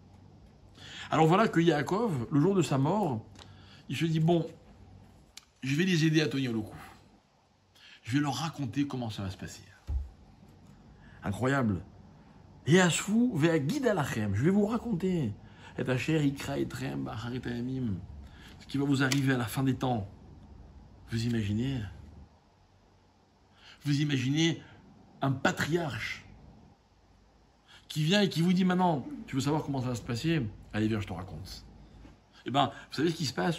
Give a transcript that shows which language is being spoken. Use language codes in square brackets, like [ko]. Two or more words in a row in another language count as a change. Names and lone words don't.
[fr] Alors voilà que Yaakov, le jour de sa mort, il se dit, bon, je vais les aider à tenir le coup. Je vais leur raconter comment ça va se passer. Incroyable. [he] האספו ואגידה לכם. [fr] Je vais vous raconter. [he] את אשר יקרא אתכם באחרית הימים. [fr] Ce qui va vous arriver à la fin des temps. Vous imaginez? Vous imaginez un patriarche qui vient et qui vous dit maintenant, tu veux savoir comment ça va se passer? Allez, viens, je te raconte. Eh bien, vous savez ce qui se passe?